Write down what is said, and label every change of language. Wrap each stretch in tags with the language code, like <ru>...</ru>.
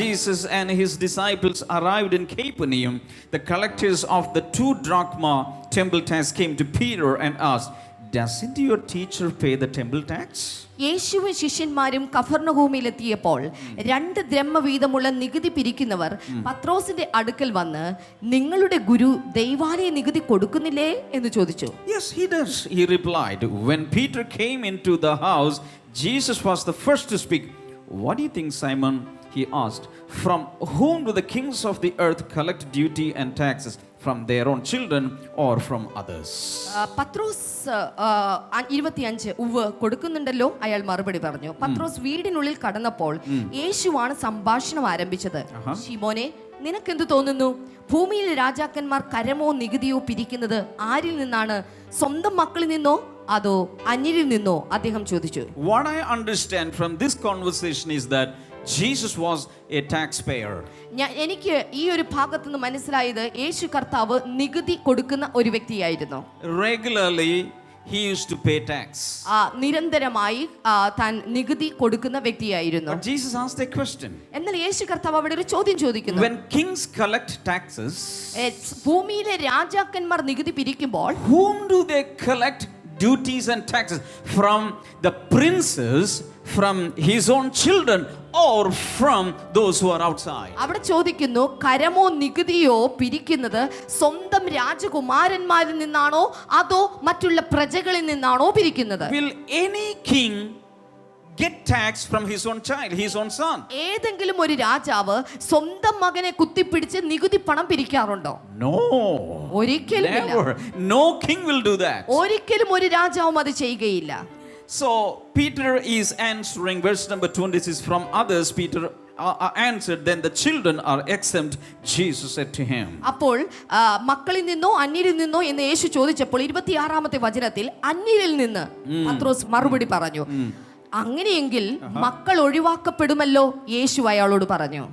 <en>Jesus and his disciples arrived in Capernaum, the collectors of the 2 drachma temple tax came to Peter and asked, "Doesn't your teacher pay the temple tax?"</en> <ml>യേശുവും ശിഷ്യന്മാരും കഫർന്നഹൂമിലെത്തിയപ്പോൾ 2 drachma വീതമുള്ള നികുതി പിരിക്കുന്നവർ പത്രോസിന്റെ അടുക്കൽ വന്ന്, നിങ്ങളുടെ ഗുരു ദൈവാലയ നികുതി കൊടുക്കുന്നില്ലേ എന്ന് ചോദിച്ചു.</ml> <en>Yes, he does, he replied. When Peter came into the house, Jesus was the first to speak. "What do you think, Simon?" he asked. "From whom do the kings of the earth collect duty and taxes? From their own children or from others?"</en> <ml>പത്രോസ് 25 ഉവ്വ് കൊടുക്കുന്നുണ്ടല്ലോ, അയാൾ മറുപടി പറഞ്ഞു. പത്രോസ് വീടിനുള്ളിൽ കടന്നപ്പോൾ യേശുവാണ് സംഭാഷണം ആരംഭിച്ചത്. ശിമോനെ, നിനക്കെന്ത് തോന്നുന്നു? ഭൂമിയിലെ രാജാക്കന്മാർ കരമോ നികുതിയോ പിരിക്കുന്നത് ആരിൽ നിന്നാണ്? സ്വന്തം മക്കളിൽ നിന്നോ അതോ അന്യരിൽ നിന്നോ? അദ്ദേഹം ചോദിച്ചു.</ml> <en>What I understand from this conversation is that Jesus was a taxpayer.</en> <ml>എനിക്ക് ഈ ഒരു ഭാഗത്ത് നിന്ന് മനസ്സിലായത് യേശു കർത്താവ് നികുതി കൊടുക്കുന്ന ഒരു വ്യക്തിയായിരുന്നു.</ml> <en>Regularly he used to pay tax.</en> <ml>നിരന്തരമായി താൻ നികുതി കൊടുക്കുന്ന വ്യക്തിയായിരുന്നു.</ml> <en>But Jesus asked a question.</en> <ml>എന്നാൽ യേശു കർത്താവ് അവിടെ ഒരു ചോദ്യം ചോദിക്കുന്നു.</ml> <en>When kings collect taxes,</en> <ml>ഭൂമിയിലെ രാജാക്കന്മാർ നികുതി പിരിക്കുമ്പോൾ</ml> <en>whom do they collect duties and taxes? From the princes, from his own children, or from those who are outside?</en> <ml>അവിടെ ചോദിക്കുന്നു, കരമോ നികുതിയോ പിരിക്കുന്നത് സ്വന്തം രാജകുമാരന്മാരിൽ നിന്നാണോ അതോ മറ്റുള്ള പ്രജകളിൽ നിന്നാണോ പിരിക്കുന്നത്?</ml> <en>Will any king get tax from his own child, his own son?</en> <ml>ഏതെങ്കിലും ഒരു രാജാവ് സ്വന്തം മകനെ കുത്തിപ്പിടിച്ച് നികുതി പണം പിരിക്കാറുണ്ടോ?</ml> <en>No,</en> <ml>ഒരിക്കലും</ml> <en>never. No king will do that.</en> <ml>ഒരിക്കലും ഒരു രാജാവും അത് ചെയ്യുകയില്ല.</ml> <en>So Peter is answering, verse number 26, from others Peter answered, "Then the children are exempt," Jesus said to him.</en> <ml>അപ്പോൾ മക്കളിൽ നിന്നോ അന്യരിൽ നിന്നോ എന്ന് യേശു ചോദിച്ചപ്പോൾ 26-ാമത്തെ വചനത്തിൽ അന്യരിൽ നിന്ന് പത്രോസ് മറുപടി പറഞ്ഞു. അങ്ങനെയെങ്കിൽ മക്കൾ ഒഴിവാക്കപ്പെടുമല്ലോ, യേശു അയാളോട് പറഞ്ഞു.</ml>